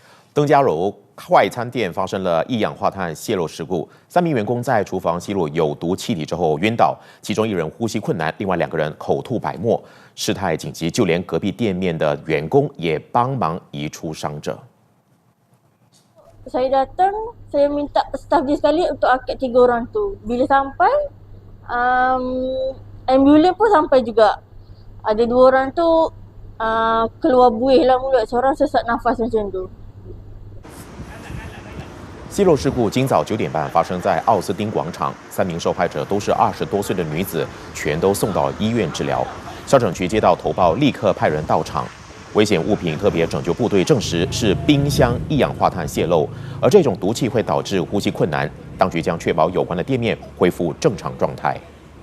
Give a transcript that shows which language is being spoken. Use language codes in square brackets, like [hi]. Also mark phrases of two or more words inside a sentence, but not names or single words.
[zh] 登嘉楼快餐店发生了一氧化碳泄漏事故，3名员工在厨房吸入有毒气体之后晕倒，其中1人呼吸困难，另外2个人口吐白沫，事态紧急，就连隔壁店面的员工也帮忙移出伤者。 [ms] Saya datang, saya minta staf dia sekali untuk angkat 3 orang tu. Bila sampai, ambulans pun sampai juga. Ada 2 orang tu keluar buih lah mulut, seorang sesak nafas macam tu. [zh] 泄漏事故今早9点半发生在奥斯汀广场，3名受害者都是20多岁的女子，全都送到医院治疗。消防局接到投报，立刻派人到场。危险物品特别拯救部队证实是冰箱一氧化碳泄漏，而这种毒气会导致呼吸困难。当局将确保有关的店面恢复正常状态。